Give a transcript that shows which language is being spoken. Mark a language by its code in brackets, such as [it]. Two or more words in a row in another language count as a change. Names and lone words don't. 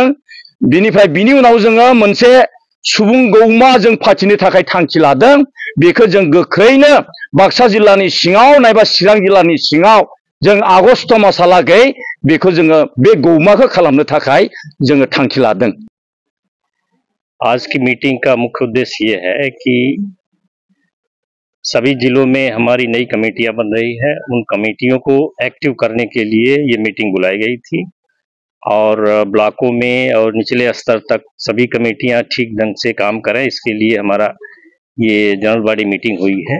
[brx] बिनि उनाव जोङो मोनसे सुबुं गौमा जों फाथिनो थाखाय थांखि लादों। बेखौ जों गोख्रैनो बाक्सा जिल्लानि सिङाव नायबा चिरां जिल्लानि सिङाव जों आगस्ट मासहालागै बेखौ जोङो बे गौमाखौ खालामनो थाखाय जोङो थांखि लादों। [hi] आज की मीटिंग का मुख्य उद्देश्य ये है कि सभी जिलों में हमारी नई कमेटियां बन रही है, उन कमेटियों को एक्टिव करने के लिए ये मीटिंग बुलाई गई थी और ब्लॉकों में और निचले स्तर तक सभी कमेटियां ठीक ढंग से काम करें, इसके लिए हमारा ये [en] general body meeting [hi] हुई है।